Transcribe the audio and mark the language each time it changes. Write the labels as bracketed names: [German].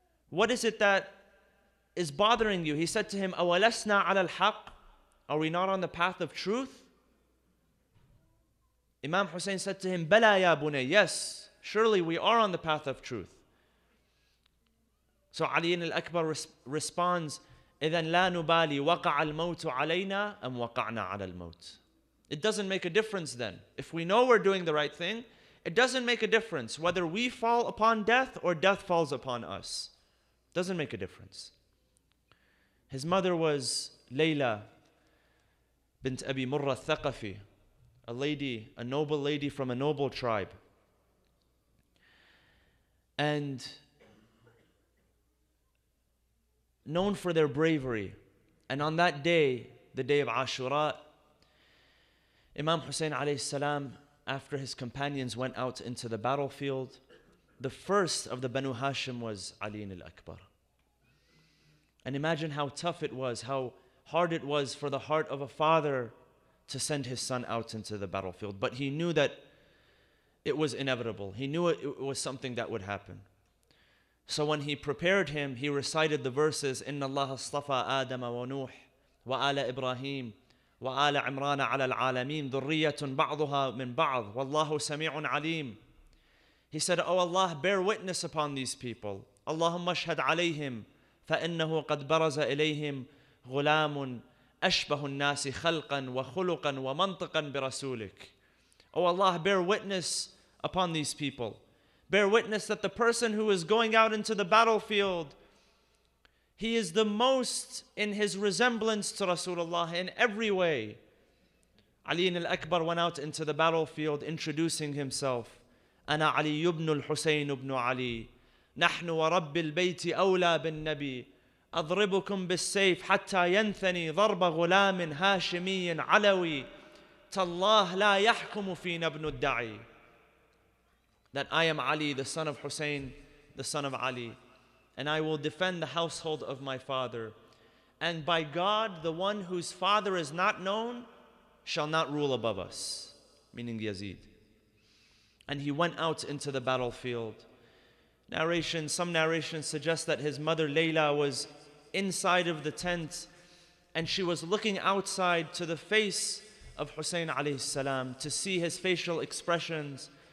[English] What is it that is bothering you? He said to him, [Arabic] أَوَلَسْنَا عَلَى الْحَقِّ? [English] Are we not on the path of truth? Imam Hussein said to him, [Arabic] بَلَا يَا بُنَيْ. [English] Yes, surely we are on the path of truth. So Ali al-Akbar responds, [Arabic] إِذَنْ لَا نُبَالِي وَقَعَ الْمَوْتُ عَلَيْنَا أَمْ وَقَعْنَا عَلَى الْمَوْتِ. [English] It doesn't make a difference then. If we know we're doing the right thing, it doesn't make a difference whether we fall upon death or death falls upon us. Doesn't make a difference. His mother was Layla bint Abi Murra al-Thaqafi, a noble lady from a noble tribe. And known for their bravery. And on that day, the day of Ashura, Imam Hussein alayhi salam, after his companions went out into the battlefield, the first of the Banu Hashim was Ali al-Akbar. And imagine how tough it was, how hard it was for the heart of a father to send his son out into the battlefield. But he knew that it was inevitable. He knew it was something that would happen. So when he prepared him, he recited the verses, [Arabic] إِنَّ اللَّهَ اصْطَفَى آدَمَ وَنُوحَ وَآلَ إِبْرَاهِيمَ وَآلَ عِمْرَانَ عَلَى الْعَالَمِينَ ذُرِّيَّةٌ بَعْضُهَا مِنْ بَعْضٍ وَاللَّهُ سَمِيعٌ عَلِيمٌ. [English] He said, Oh Allah, bear witness upon these people. [Arabic] Allahumma ashhad alayhim فَإِنَّهُ قَدْ بَرَزَ إِلَيْهِمْ غُلَامٌ أَشْبَهُ النَّاسِ خَلْقًا وَخُلُقًا وَمَنْطِقًا بِرَسُولِكَ. [English] Oh Allah, bear witness upon these people. Bear witness that the person who is going out into the battlefield, he is the most in his resemblance to Rasulullah in every way. Ali al-Akbar went out into the battlefield introducing himself. [Arabic] أنا علي بن الحسين بن علي نحن ورب البيت أولى بالنبي أضربكم بالسيف حتى ينثني ضرب غلام هاشمي علوي تالله لا يحكم فينا ابن الدعي. [English] That I am Ali, the son of Hussein, the son of Ali. and I will defend the household of my father. And by God, the one whose father is not known shall not rule above us," meaning Yazid. And he went out into the battlefield. Some narrations suggest that his mother Layla was inside of the tent, and she was looking outside to the face of Hussein alayhi salam to see his facial expressions.